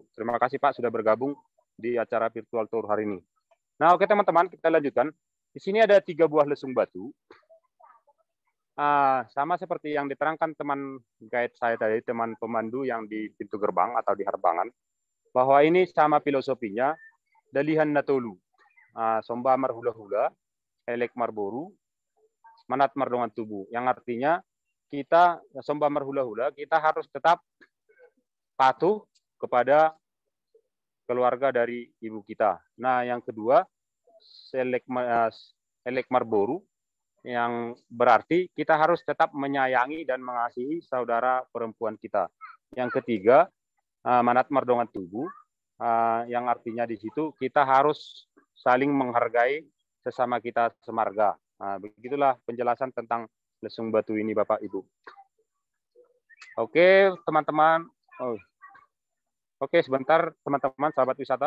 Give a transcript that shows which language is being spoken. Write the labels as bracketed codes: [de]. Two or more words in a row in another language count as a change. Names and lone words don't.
[id] Terima kasih Pak sudah bergabung di acara [en] virtual tour [id] hari ini. Nah, oke teman-teman, kita lanjutkan. Di sini ada 3 buah lesung batu. Sama seperti yang diterangkan teman guide saya tadi, teman pemandu yang di pintu gerbang atau di harbangan, bahwa ini sama filosofinya, [bbc] dalihan natolu, somba marhula-hula, elek marboru, manat mardongan tubuh, [id] yang artinya kita [bbc] somba marhula-hula, [id] kita harus tetap patuh kepada keluarga dari ibu kita. Nah, yang kedua, [bbc] elek marboru, [id] yang berarti kita harus tetap menyayangi dan mengasihi saudara perempuan kita. Yang ketiga, [bbc] manat mardongan tubuh, [id] yang artinya di situ kita harus saling menghargai sesama kita semarga. Begitulah penjelasan tentang lesung batu ini Bapak Ibu. Oke, teman-teman. Oke, sebentar teman-teman sahabat wisata.